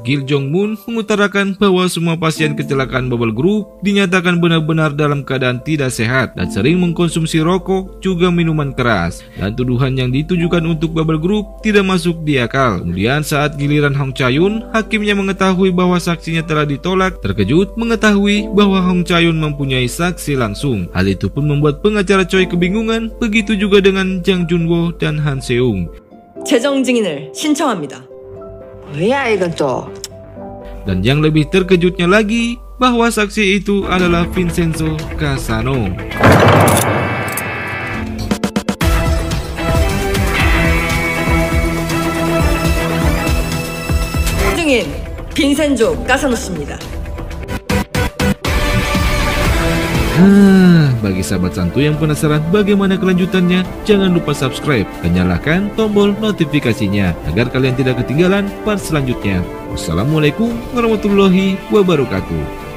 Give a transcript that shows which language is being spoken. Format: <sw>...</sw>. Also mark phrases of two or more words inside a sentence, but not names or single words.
<id>Gil Jong-moon mengutarakan bahwa semua pasien kecelakaan Bubble Group dinyatakan benar-benar dalam keadaan tidak sehat dan sering mengkonsumsi rokok juga minuman keras, dan tuduhan yang ditujukan untuk Bubble Group tidak masuk di akal. Kemudian saat giliran Hong Cha-yun, hakimnya mengetahui bahwa saksinya telah ditolak, terkejut mengetahui bahwa Hong Cha-yun mempunyai saksi langsung. Hal itu pun membuat pengacara Choi kebingungan, begitu juga dengan Jang Junwo dan Han Seung.</id> <ko>재정 증인을 신청합니다. 뭐야 이건 또.</ko> <id>Dan yang lebih terkejutnya lagi, bahwa saksi itu adalah Vincenzo Casano.</id> <ko>증인 빈센조 까사노 씨입니다.</ko> <id>Bagi sahabat santuy yang penasaran bagaimana kelanjutannya, jangan lupa subscribe dan nyalakan tombol notifikasinya agar kalian tidak ketinggalan part selanjutnya.</id> <ar>والسلام عليكم ورحمة الله وبركاته.</ar>